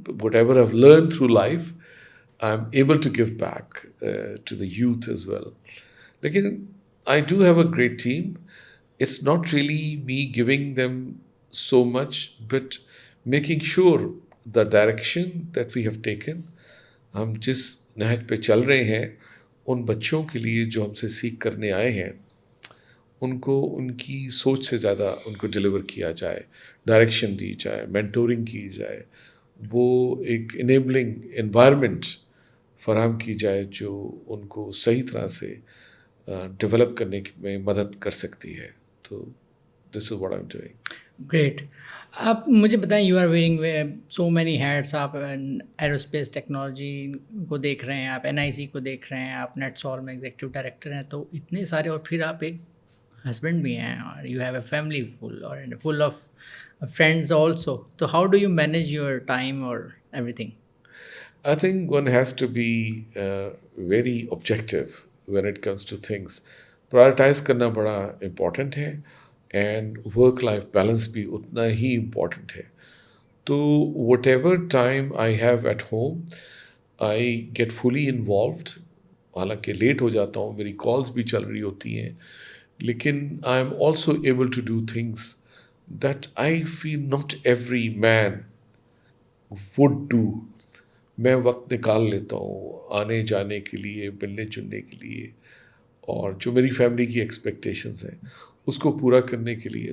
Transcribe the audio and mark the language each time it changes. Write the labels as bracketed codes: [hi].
[en] Whatever I've learned through life, I'm able to give back to the youth as well. Lekin I do have a great team. It's not really me giving them so much, but making sure the direction that we have taken, [hi] हम जिस नहज पे चल रहे हैं, उन बच्चों के लिए जो हमसे सीख करने आए हैं, उनको उनकी सोच से ज़्यादा उनको डिलीवर किया जाए, डायरेक्शन दी जाए, मेंटोरिंग की जाए, वो एक इनेबलिंग एनवायरनमेंट फराहम की जाए जो उनको सही तरह से डेवलप करने में मदद कर सकती है. [en] तो this is what I am doing. Great. [hi] आप मुझे बताएं, [en] You are wearing so many hats. [hi] आप एरोस्पेस टेक्नोलॉजी को देख रहे हैं, आप NIC को देख रहे हैं, आप नेटसॉल में एग्जीक्यूटिव डायरेक्टर हैं, तो इतने सारे, और फिर आप एक [en] husband [hi] भी हैं और [en] you have a family full of friends also. So how do you manage your time or everything? I think one has to be very objective when it comes to things. [hi] Prioritize करना बड़ा important है [en] and work life balance [hi] भी उतना ही important है. [en] तो whatever time I have at home, I get fully involved. [hi] हालांकि late हो जाता हूँ, मेरी कॉल्स भी चल रही होती हैं, लेकिन [en] I am also able to do things that I feel not every man would do. [hi] मैं वक्त निकाल लेता हूँ आने जाने के लिए, मिलने जुलने के लिए, और जो मेरी फैमिली की एक्सपेक्टेशंस हैं उसको पूरा करने के लिए.